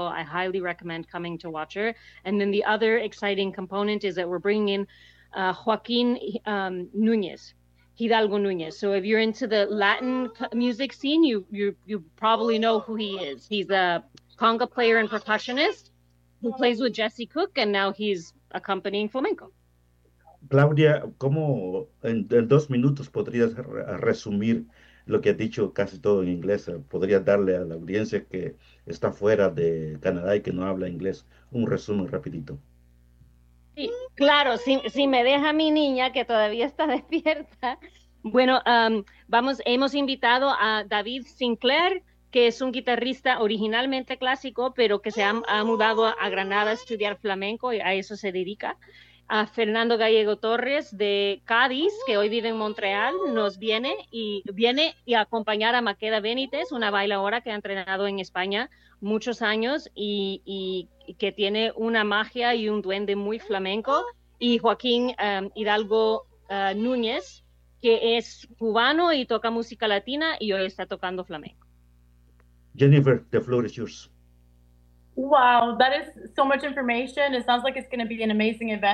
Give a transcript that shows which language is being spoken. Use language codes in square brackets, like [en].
[en] I highly recommend coming to watch her. And then the other exciting component is that we're bringing in Joaquin Nunez. Hidalgo Nunez. So if you're into the Latin music scene, you probably know who he is. He's a conga player and percussionist who plays with Jesse Cook, and now he's accompanying flamenco. [es] Claudia, ¿cómo en dos minutos podrías resumir lo que has dicho casi todo en inglés? ¿Podrías darle a la audiencia que está fuera de Canadá y que no habla inglés un resumen rapidito? Claro, si me deja mi niña, que todavía está despierta. Bueno, hemos invitado a David Sinclair, que es un guitarrista originalmente clásico, pero que se ha mudado a Granada a estudiar flamenco, y a eso se dedica. A Fernando Gallego Torres, de Cádiz, que hoy vive en Montreal, nos viene y a acompañar a Maqueda Benítez, una bailadora que ha entrenado en España muchos años y que tiene una magia y un duende muy flamenco, y Joaquín Hidalgo Núñez, que es cubano y toca música latina y hoy está tocando flamenco. [en] Jennifer, the floor is yours. Wow, that is so much information. It sounds like it's going to be an amazing event.